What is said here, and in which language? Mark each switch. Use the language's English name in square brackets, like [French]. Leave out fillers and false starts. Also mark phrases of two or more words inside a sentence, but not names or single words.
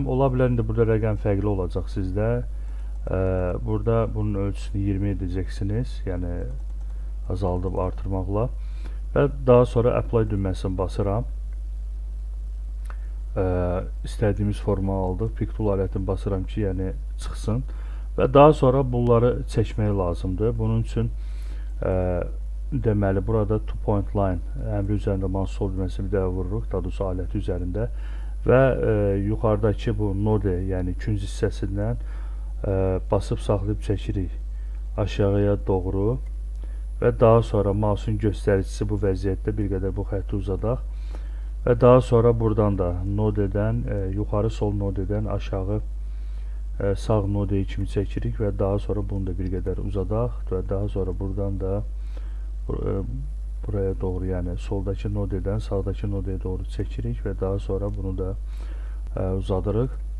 [Azerbaijani] Ola bilər indi burada rəqəm fərqli olacaq sizdə. Burada bunun ölçüsünü 20 edəcəksiniz, yəni azaldıb artırmaqla və daha sonra apply düyməsini basıram. İstədiyimiz forma aldıq. [English] Pick tool [Azerbaijani] alətini basıram ki, yəni çıxsın və daha sonra bunları çəkmək lazımdır. Bunun üçün deməli burada [English] two point line [Azerbaijani] əmri üzərində mouse sol düyməsini bir daha vururuq, daha doğrusu aləti üzərində və yuxarıdakı bu node, yəni künc hissəsindən basıb saxlayıb çəkirik aşağıya doğru və daha sonra mouse'un göstəricisi bu vəziyyətdə bir qədər bu xətti uzadaq və daha sonra buradan da nodedən yuxarı sol nodedən aşağı sağ nodeyi kimi çəkirik və daha sonra bunu da bir qədər uzadaq və daha sonra buradan da buraya doğru, yəni soldakı nodedən sağdakı nodeye doğru çəkirik və daha sonra bunu da uzadırıq